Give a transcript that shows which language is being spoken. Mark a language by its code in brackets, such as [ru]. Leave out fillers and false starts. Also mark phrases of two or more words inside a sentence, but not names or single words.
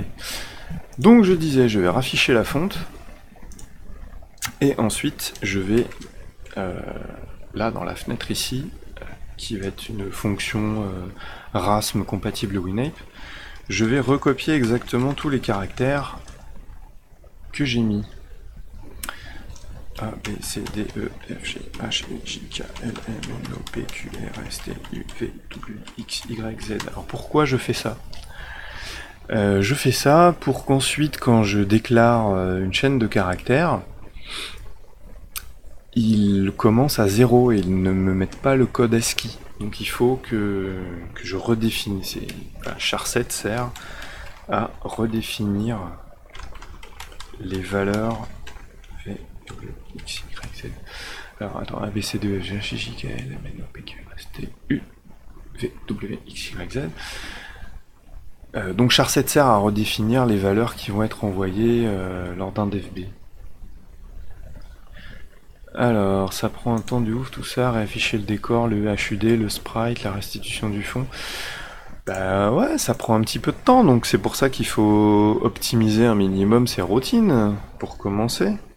[fr] Donc je disais, je vais rafficher la fonte. Et ensuite, je vais, là dans la fenêtre ici, qui va être une fonction RASM compatible WinApe, je vais recopier exactement tous les caractères que j'ai mis. A, B, C, D, E, F, G, H, I, J, K, L, M, N, O, P, Q, R, S, T, U, V, W, X, Y, Z. Alors pourquoi je fais ça? Je fais ça pour qu'ensuite, quand je déclare une chaîne de caractères, il commence à 0 et il ne me mette pas le code ASCII. Donc il faut que je redéfinisse. Voilà, char7 sert à redéfinir les valeurs V, W, X, Y, Z. Alors attends, A, B, C, D, E, F, G, H, I, J, K, L, M, N, O, P, Q, R, S, T, U, V, W, X, Y, Z. Donc char7 sert à redéfinir les valeurs qui vont être envoyées lors d'un DFB. Alors, ça prend un temps de ouf tout ça, réafficher le décor, le HUD, le sprite, la restitution du fond. Bah ouais, ça prend un petit peu de temps, donc c'est pour ça qu'il faut optimiser un minimum ses routines, pour commencer.